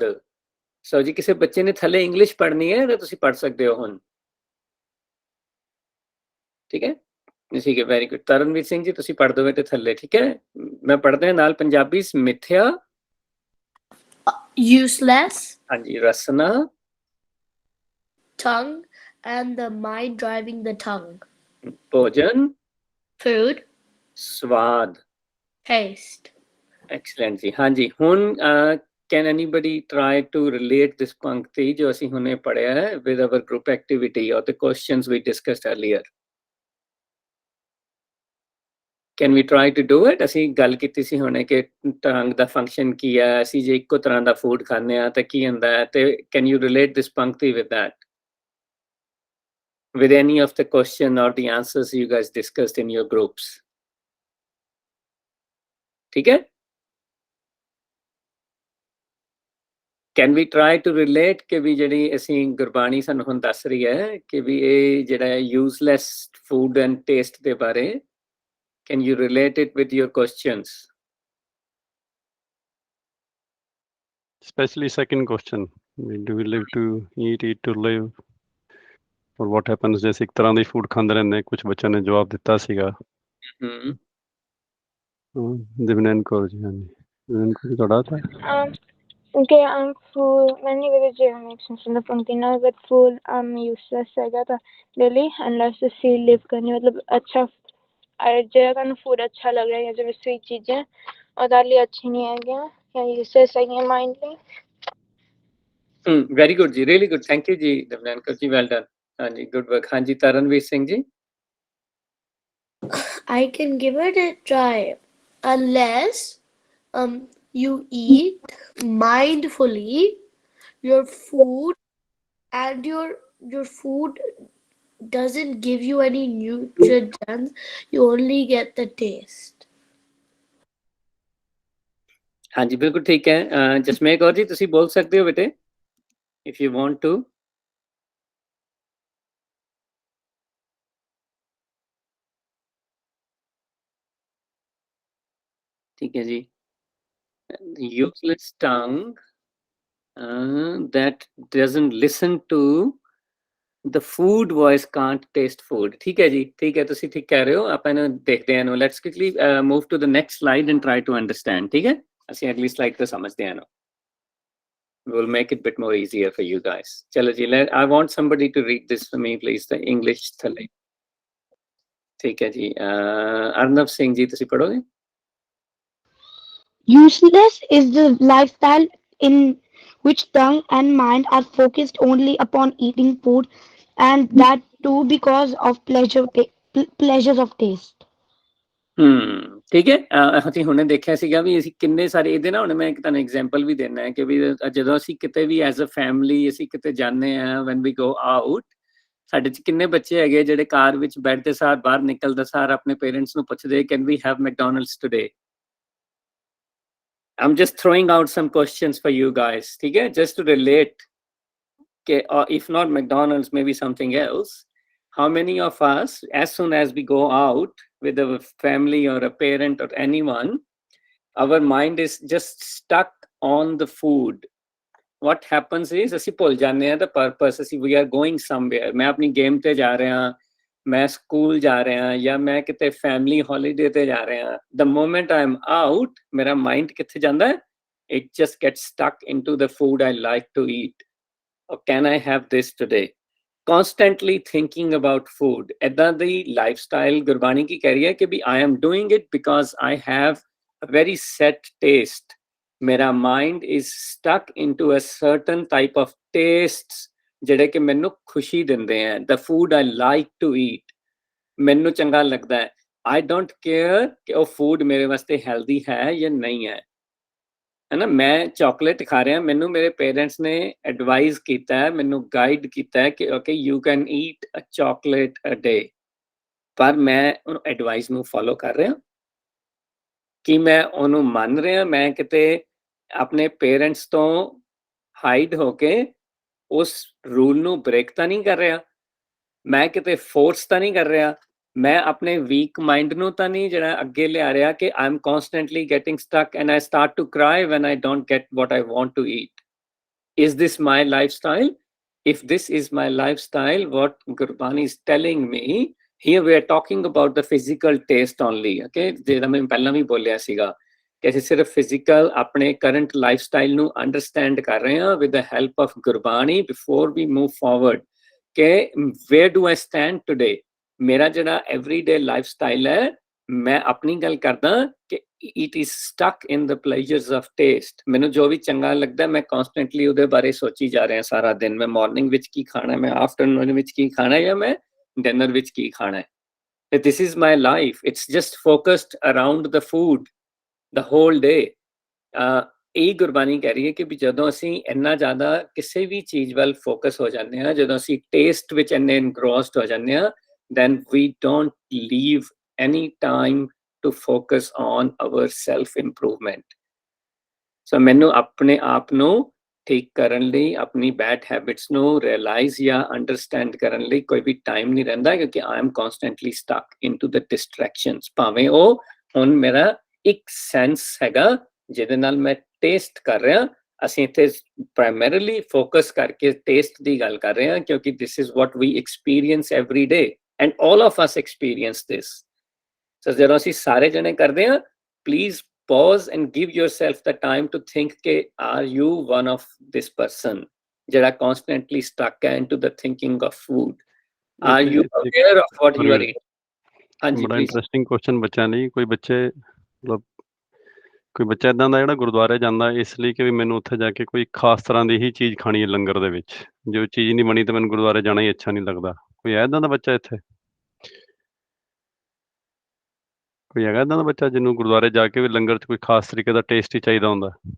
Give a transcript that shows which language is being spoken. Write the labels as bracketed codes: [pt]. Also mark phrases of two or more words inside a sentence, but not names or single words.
[pa] ਸੋ ਜੀ ਕਿਸੇ ਬੱਚੇ ਨੇ ਥੱਲੇ ਇੰਗਲਿਸ਼ ਪੜ੍ਹਨੀ ਹੈ ਤਾਂ ਤੁਸੀਂ ਪੜ੍ਹ ਸਕਦੇ ਹੋ ਹੁਣ। ਠੀਕ ਹੈ ਠੀਕ ਹੈ, [en] very good. [pa] ਤਰਨਵੀਰ ਸਿੰਘ ਜੀ ਤੁਸੀਂ ਪੜ੍ਹ ਦੋਗੇ ਤੇ ਥੱਲੇ, ਠੀਕ ਹੈ। ਮੈਂ ਪੜ੍ਹਦਾ ਨਾਲ ਪੰਜਾਬੀ ਮਿੱਥਿਆ [en] Useless, [pa] ਹਾਂਜੀ, ਰਸਨਾ [en] tongue, and the mind driving the tongue. [pa] ਭੋਜਨ [en] Food, [pa] ਸਵਾਦ। [en] taste. [pa] ਐਕਸਲੈਂਟ ਜੀ। ਹਾਂਜੀ ਹੁਣ [en] can anybody try to relate this [pa] ਪੰਕਤੀ ਜੋ ਅਸੀਂ ਹੁਣੇ ਪੜ੍ਹਿਆ ਹੈ [en] with our group activity or the questions we discussed earlier? Can we try to do it? [pa] ਅਸੀਂ ਗੱਲ ਕੀਤੀ ਸੀ ਹੁਣੇ ਕਿ ਟੰਗ ਦਾ ਫੰਕਸ਼ਨ ਕੀ ਹੈ, ਅਸੀਂ ਜੇ ਇੱਕੋ ਤਰ੍ਹਾਂ ਦਾ ਫੂਡ ਖਾਂਦੇ ਆ ਤਾਂ ਕੀ ਹੁੰਦਾ ਹੈ, ਤੇ [en] can you relate this [pa] ਪੰਕਤੀ [en] with that? With any of the question or the answers you guys discussed in your groups? [pa] ਠੀਕ ਹੈ। [en] Can we try to relate [pa] ਕਿ ਵੀ ਜਿਹੜੀ ਅਸੀਂ ਗੁਰਬਾਣੀ ਸਾਨੂੰ ਹੁਣ ਦੱਸ ਰਹੀ ਹੈ ਕਿ ਵੀ ਇਹ ਜਿਹੜਾ [en] useless food and taste [pa] ਦੇ ਬਾਰੇ, [en] can you relate it with your questions? Especially second question, do we live to eat, eat to live, or what happens [pa] ਜੇ ਇੱਕ ਤਰ੍ਹਾਂ ਦੀ ਫੂਡ ਖਾਂਦੇ ਰਹਿੰਦੇ? ਕੁਝ ਬੱਚਿਆਂ ਨੇ ਜਵਾਬ ਦਿੱਤਾ ਸੀਗਾ। ਦਿਵਨੈਨ ਕੌਰ ਜੀ, ਹਾਂਜੀ ਦਿਵਨੈਨ ਕੌਰ ਜੀ ਤੁਹਾਡਾ ਤਾਂ [en] Okay, food, many religious makes sense in the [hi] पंक्ति ना, [en] but food useless [pa] हैगा ਤਾਂ [en] really unless [pa] ਅਸੀਂ live ਕਰਨੀ ਮਤਲਬ ਅੱਛਾ ਜਿਹੜਾ ਤੁਹਾਨੂੰ food ਅੱਛਾ ਲੱਗ ਰਿਹਾ ਹੈ ਜਿਵੇਂ sweet ਚੀਜ਼ਾਂ ਉਹਦੇ ਲਈ ਅੱਛੀ ਨਹੀਂ ਹੈਗੀਆਂ ਜਾਂ useless ਹੈਗੀਆਂ mind ਲਈ। [en] very good ਜੀ, really good, thank you ਜੀ ਦਿਵਨੈਨ ਕੌਰ ਜੀ, well done. [pa] ਹਾਂਜੀ [en] good work. [pa] ਹਾਂਜੀ ਤਰਨਵੀਰ ਸਿੰਘ ਜੀ। [en] I can give it a try. Unless you eat mindfully your food and your food doesn't give you any nutrients, you only get the taste. [pa] ਹਾਂਜੀ ਬਿਲਕੁਲ ਠੀਕ ਹੈ। ਜਸਮੇਰ ਕੌਰ ਜੀ ਤੁਸੀਂ ਬੋਲ ਸਕਦੇ ਹੋ ਬੇਟੇ, [en] if you want to. [pa] ਠੀਕ ਹੈ ਜੀ। [en] useless tongue that doesn't listen to the food voice can't taste food. [pa] ਠੀਕ ਹੈ ਜੀ, ਠੀਕ ਹੈ, ਤੁਸੀਂ ਠੀਕ ਕਹਿ ਰਹੇ ਹੋ। ਆਪਾਂ ਇਹਨੂੰ ਦੇਖਦੇ ਹਾਂ, ਇਹਨੂੰ [en] let's quickly move to the next slide and try to understand. [pa] ਠੀਕ ਹੈ, ਅਸੀਂ ਅਗਲੀ ਸਲਾਈਡ ਤੋਂ ਸਮਝਦੇ ਹਾਂ ਇਹਨੂੰ। [en] We'll make it a bit more easier for you guys. [pa] ਚਲੋ ਜੀ, [en] I want somebody to read this for me please, the English ਥੱਲੇ। [pa] ਠੀਕ ਹੈ ਜੀ, ਅਰਨਵ ਸਿੰਘ ਜੀ ਤੁਸੀਂ ਪੜ੍ਹੋਗੇ? [en] Useless is the lifestyle in which tongue and mind are focused only upon eating food, and that too because of pleasures of taste. [pa] ਠੀਕ ਹੈ। ਅਸੀਂ ਹੁਣੇ ਦੇਖਿਆ ਸੀਗਾ ਵੀ ਅਸੀਂ ਕਿੰਨੇ ਸਾਰੇ ਇਹਦੇ ਨਾਲ, ਹੁਣ ਮੈਂ ਇੱਕ ਤੁਹਾਨੂੰ ਐਗਜ਼ਾਮਪਲ ਵੀ ਦੇਣਾ ਹੈ ਕਿ ਵੀ ਜਦੋਂ ਅਸੀਂ ਕਿਤੇ ਵੀ [en] as a family [pa] ਅਸੀਂ ਕਿਤੇ ਜਾਂਦੇ ਹਾਂ, [en] when we go out, [pa] ਸਾਡੇ 'ਚ ਕਿੰਨੇ ਬੱਚੇ ਹੈਗੇ ਜਿਹੜੇ ਕਾਰ ਵਿੱਚ ਬੈਠਦੇ ਸਾਰ, ਬਾਹਰ ਨਿਕਲਦਾ ਸਾਰ ਆਪਣੇ ਪੇਰੈਂਟਸ ਨੂੰ ਪੁੱਛਦੇ [en] can we have McDonald's today? I'm just throwing out some questions for you guys, [hi] ठीक है, [en] just to relate, if not McDonald's, maybe something else. How many of us, as soon as we go out with a family or a parent or anyone, our mind is just stuck on the food? What happens is [pa] ਅਸੀਂ ਭੁੱਲ ਜਾਂਦੇ ਹਾਂ [en] the purpose, ਅਸੀਂ we are going somewhere, [pa] ਮੈਂ ਆਪਣੀ ਗੇਮ ਤੇ ਜਾ ਰਿਹਾ, ਮੈਂ ਸਕੂਲ ਜਾ ਰਿਹਾ, ਜਾਂ ਮੈਂ ਕਿਤੇ ਫੈਮਿਲੀ ਹੌਲੀਡੇ ਤੇ ਜਾ ਰਿਹਾ। [en] the moment I am out, [pa] ਮੇਰਾ ਮਾਈਂਡ ਕਿੱਥੇ ਜਾਂਦਾ ਹੈ? [en] it just gets stuck into the food I like to eat, or can I have this today? Constantly thinking about food. [pa] ਏਦਾਂ ਦੀ ਲਾਈਫਸਟਾਈਲ ਗੁਰਬਾਣੀ ਕੀ ਕਹਿ ਰਹੀ ਹੈ ਕਿ ਵੀ [en] I am doing it because I have a very set taste. ਮੇਰਾ ਮਾਈਂਡ is stuck into a certain type of tastes [pa] ਜਿਹੜੇ ਕਿ ਮੈਨੂੰ ਖੁਸ਼ੀ ਦਿੰਦੇ ਆ। [en] the food I like to eat, [pa] ਮੈਨੂੰ ਚੰਗਾ ਲੱਗਦਾ ਹੈ। [en] I don't care [pa] ਕਿ ਉਹ ਫੂਡ ਮੇਰੇ ਵਾਸਤੇ ਹੈਲਦੀ ਹੈ ਜਾਂ ਨਹੀਂ ਹੈ, ਹੈ ਨਾ। ਮੈਂ ਚਾਕਲੇਟ ਖਾ ਰਿਹਾ, ਮੈਨੂੰ ਮੇਰੇ ਪੇਰੈਂਟਸ ਨੇ ਐਡਵਾਈਜ਼ ਕੀਤਾ ਹੈ, ਮੈਨੂੰ ਗਾਈਡ ਕੀਤਾ ਹੈ ਕਿ [en] okay you can eat a chocolate a day, [pa] ਪਰ ਮੈਂ ਉਹ ਐਡਵਾਈਸ ਨੂੰ ਫੋਲੋ ਕਰ ਰਿਹਾ ਕਿ ਮੈਂ ਉਹਨੂੰ ਮੰਨ ਰਿਹਾ? ਮੈਂ ਕਿਤੇ ਆਪਣੇ ਪੇਰੈਂਟਸ ਤੋਂ ਹਾਈਡ ਹੋ ਕੇ ਉਸ ਰੂਲ ਨੂੰ ਬ੍ਰੇਕ ਤਾਂ ਨਹੀਂ ਕਰ ਰਿਹਾ? ਮੈਂ ਕਿਤੇ ਫੋਰਸ ਤਾਂ ਨਹੀਂ ਕਰ ਰਿਹਾ? [hi] मैं अपने [en] weak mind [pa] ਨੂੰ ਤਾਂ ਨਹੀਂ ਜਿਹੜਾ ਅੱਗੇ ਲਿਆ ਰਿਹਾ ਕਿ [en] I am constantly getting stuck and I start to cry when I don't get what I want to eat. Is this my lifestyle? If this is my lifestyle, what Gurbani is telling me, here we are talking about the physical taste only, okay? [pa] ਜਿਹੜਾ ਮੈਂ ਪਹਿਲਾਂ ਵੀ ਬੋਲਿਆ ਸੀਗਾ ਕਿ ਅਸੀਂ ਸਿਰਫ ਫਿਜ਼ੀਕਲ ਆਪਣੇ ਕਰੰਟ ਲਾਈਫਸਟਾਈਲ ਨੂੰ ਅੰਡਰਸਟੈਂਡ ਕਰ ਰਹੇ ਹਾਂ [en] with the help of Gurbani before we move forward. ਕਿ where do I stand today? [pa] ਮੇਰਾ ਜਿਹੜਾ ਐਵਰੀਡੇ ਲਾਈਫਸਟਾਈਲ ਹੈ, ਮੈਂ ਆਪਣੀ ਗੱਲ ਕਰਦਾ ਕਿ [en] it is stuck in the pleasures of taste. [pa] ਮੈਨੂੰ ਜੋ ਵੀ ਚੰਗਾ ਲੱਗਦਾ ਮੈਂ ਕਨਸਟੈਂਟਲੀ ਉਹਦੇ ਬਾਰੇ ਸੋਚੀ ਜਾ ਰਿਹਾ ਸਾਰਾ ਦਿਨ। ਮੈਂ ਮਾਰਨਿੰਗ ਵਿੱਚ ਕੀ ਖਾਣਾ, ਮੈਂ ਆਫਟਰਨੂਨ ਵਿੱਚ ਕੀ ਖਾਣਾ, ਜਾਂ ਮੈਂ ਡਿਨਰ ਵਿੱਚ ਕੀ ਖਾਣਾ ਹੈ। [en] this is my life, it's just focused around the food the whole day. [pa] ਇਹ ਗੁਰਬਾਣੀ ਕਹਿ ਰਹੀ ਹੈ ਕਿ ਵੀ ਜਦੋਂ ਅਸੀਂ ਇੰਨਾ ਜ਼ਿਆਦਾ ਕਿਸੇ ਵੀ ਚੀਜ਼ ਵੱਲ ਫੋਕਸ ਹੋ ਜਾਂਦੇ ਹਾਂ, ਜਦੋਂ ਅਸੀਂ ਟੇਸਟ ਵਿੱਚ ਇੰਨੇ ਇਨਗ੍ਰੋਸਡ ਹੋ ਜਾਂਦੇ ਹਾਂ, [en] then we don't leave any time to focus on our self improvement. [pa] So ਮੈਨੂੰ ਆਪਣੇ ਆਪ ਨੂੰ ਠੀਕ ਕਰਨ ਲਈ, ਆਪਣੀ [en] bad habits [pa] ਨੂੰ ਰਿਅਲਾਈਜ਼ ਜਾਂ ਅੰਡਰਸਟੈਂਡ ਕਰਨ ਲਈ ਕੋਈ ਵੀ ਟਾਈਮ ਨਹੀਂ ਰਹਿੰਦਾ, ਕਿਉਂਕਿ [en] I am constantly stuck into the distractions. [pa] ਭਾਵੇਂ ਉਹ ਹੁਣ ਮੇਰਾ ਇੱਕ ਸੈਂਸ ਹੈਗਾ ਜਿਹਦੇ ਨਾਲ ਮੈਂ ਟੇਸਟ ਕਰ ਰਿਹਾ। ਅਸੀਂ ਇੱਥੇ ਪ੍ਰਾਇਮਰੀਲੀ ਫੋਕਸ ਕਰਕੇ ਟੇਸਟ ਦੀ ਗੱਲ ਕਰ ਰਹੇ ਹਾਂ, ਕਿਉਂਕਿ [en] this is what we experience every day. And all of us experience this. [pa] So ਜਦੋਂ ਅਸੀਂ ਸਾਰੇ ਜਣੇ ਕਰਦੇ ਹਾਂ, [en] please pause and give yourself the time to think ਕਿ are you one of this person ਜਿਹੜਾ constantly stuck into the thinking of food? Are you aware of what you are eating? [pa] ਹਾਂਜੀ, ਬੜਾ [en] interesting question [pa] ਬੱਚਿਆਂ ਲਈ। ਕੋਈ ਬੱਚੇ ਮਤਲਬ ਕੋਈ ਬੱਚਾ ਇਦਾਂ ਦਾ ਜਿਹੜਾ ਗੁਰਦੁਆਰੇ ਜਾਂਦਾ ਇਸ ਲਈ ਕਿ ਵੀ ਮੈਨੂੰ ਉੱਥੇ ਜਾ ਕੇ ਕੋਈ ਖਾਸ ਤਰ੍ਹਾਂ ਦੀ ਹੀ ਚੀਜ਼ ਖਾਣੀ ਹੈ ਲੰਗਰ ਦੇ ਵਿੱਚ, ਜੋ ਚੀਜ਼ ਨਹੀਂ ਬਣੀ ਤਾਂ ਮੈਨੂੰ ਗੁਰਦੁਆਰੇ ਜਾਣਾ ਹੀ ਅੱਛਾ ਨਹੀਂ ਲੱਗਦਾ। ਕੋਈ ਹੈ ਇਦਾਂ ਦਾ ਬੱਚਾ ਇੱਥੇ? ਕੋਈ ਹੈਗਾ ਇਦਾਂ ਦਾ ਬੱਚਾ ਜਿਹਨੂੰ ਗੁਰਦੁਆਰੇ ਜਾ ਕੇ ਵੀ ਲੰਗਰ 'ਚ ਕੋਈ ਖਾਸ ਤਰੀਕੇ ਦਾ ਟੇਸਟ ਹੀ ਚਾਹੀਦਾ ਹੁੰਦਾ?